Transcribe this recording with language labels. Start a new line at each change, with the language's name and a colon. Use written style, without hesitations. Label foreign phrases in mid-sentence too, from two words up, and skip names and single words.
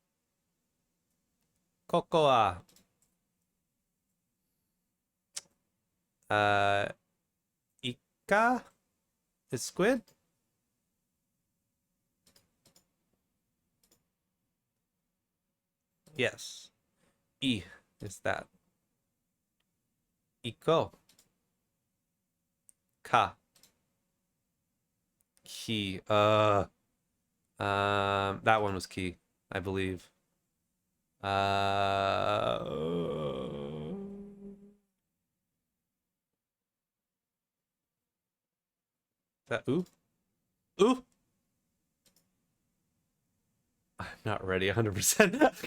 Japanese: Koko wa.
English: Ika is squid? Yes. I is that. Iko.
Japanese: Ka. Ki.
English: That one was key, I believe. Is that ooh? Ooh? I'm not ready 100%.